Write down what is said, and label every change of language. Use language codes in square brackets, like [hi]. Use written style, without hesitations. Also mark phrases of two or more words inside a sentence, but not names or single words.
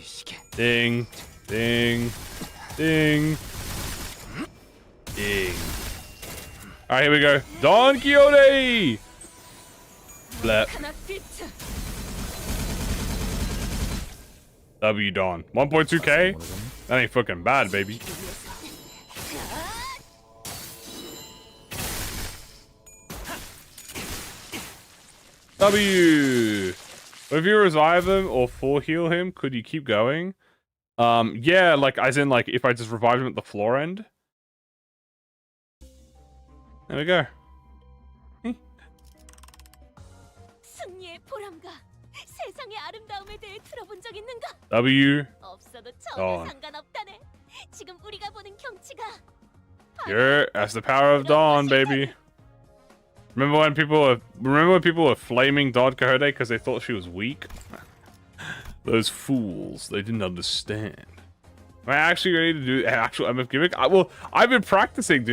[en] Ding. Ding. Ding. Ding. Alright, here we go. Don Quixote! Blep. W Don. 1.2k? That ain't fucking bad, baby. W! If you revive him or full heal him, could you keep going? Yeah, like, as in, like, if I just revived him at the floor end. There we go. [ko] 승리의 보람과 세상의 아름다움에 대해 들어본 적 있는가? [en] W. [ko] 없어도 [en] Dawn. [ko] 전혀 상관없다네. 지금 우리가 보는 경치가 [en] Yeah, that's the power of Dawn, baby. Remember when people were flaming Don Quixote because they thought she was weak? Those fools, they didn't understand. Am I actually ready to do actual MF gimmick? Well, I've been practicing, dude.